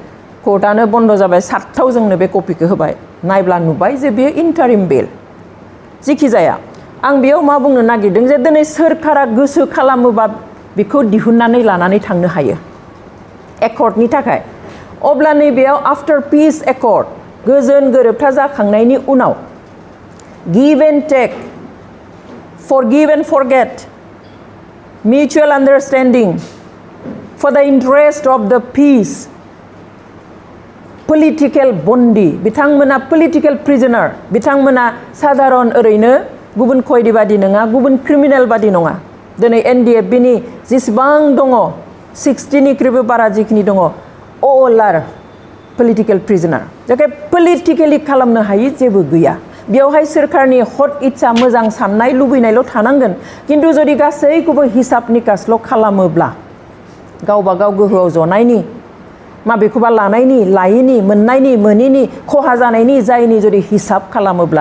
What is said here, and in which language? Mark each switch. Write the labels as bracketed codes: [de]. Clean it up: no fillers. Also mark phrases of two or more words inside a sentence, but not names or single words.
[brx] मानि कर्टआनो बन्द जाबाय 7थाव जोंनो बे कपिखौ होबाय नायब्ला नुबाय जे बेयो [en] interim bail [brx] जिखि जाया आं बेयाव मा बुंनो नागिरदों जे दिनै सोरखारा गोसो खालामोबा बेखौ दिहुननानै लानानै थांनो हायो एकर्डनि थाखाय अब्ला नैबेयाव [en] after peace accord [brx] गोजोन गोरोबथा जाखांनायनि उनाव [en] give and take forgive and forget mutual understanding for the interest of the peace political bondie [brx] बिथांमोना [en] political prisoner [brx] बिथांमोना साधारन ओरैनो गुबुन खयदी बादि नङा गुबुन क्रिमिनेल बादि नङा दिनै NDFB नि जेसेबां दङ 60 निख्रुइबो बारा जिखिनि दङ [en] all are political prisoner [brx] जायखि politically खालामनो हायि जेबो गैया बेवहाय सोरखारनि हट इच्छा मोजां साननाय लुबैनायल' थानांगोन किन्तु जुदि गासैखौबो हिसाब निकासल' खालामोब्ला गावबा गाव गोहोआव जनायनि माबेखौबा लानायनि लायैनि मोननायनि मोनिनि खहा जानायनि जायनि जुदि हिसाब खालामोब्ला